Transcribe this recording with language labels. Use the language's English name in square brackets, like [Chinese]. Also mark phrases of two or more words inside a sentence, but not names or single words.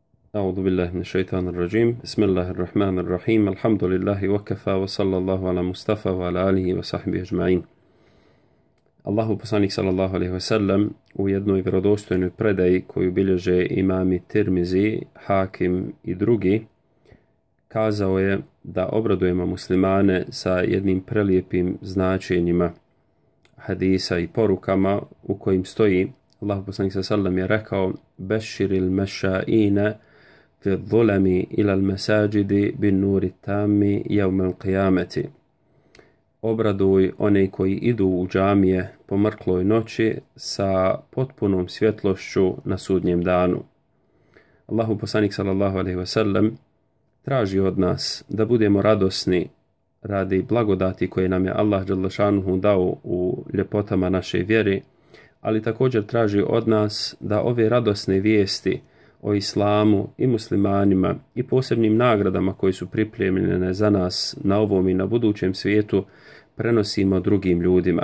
[Arabic] أعوذ بالله من الشيطان الرجيم بسم الله الرحمن الرحيم الحمد لله وكفى وصلى الله على مصطفى وعلى آله وصحبه أجمعين. [Bosnian] Allahu poslanik [Arabic] صلى الله عليه وسلم [Bosnian] u jednoj vjerodostojnoj predaji koju bilježe imami Tirmizi, Hakim i drugi kazao je da obradujemo muslimane sa jednim prelijepim značenjima hadisa i porukama u kojim stoji Allahu poslanik [Arabic] صلى الله عليه وسلم [Bosnian] je rekao: [Arabic] بشر المشائين في الظلم إلى المساجد بالنور التام يوم القيامة. [Bosnian] Obraduj one koji idu u džamije po mrkloj noći sa potpunom svjetlošću na sudnjem danu. Allahu poslanik [Arabic] صلى الله عليه وسلم [Bosnian] traži od nas da budemo radosni radi blagodati koje nam je Allah [Arabic] جل شأنه [Bosnian] dao u ljepotama naše vjere, ali također traži od nas da ove radosne vijesti o islamu i muslimanima i posebnim nagradama koji su pripremljene za nas na ovom i na budućem svijetu prenosimo drugim ljudima.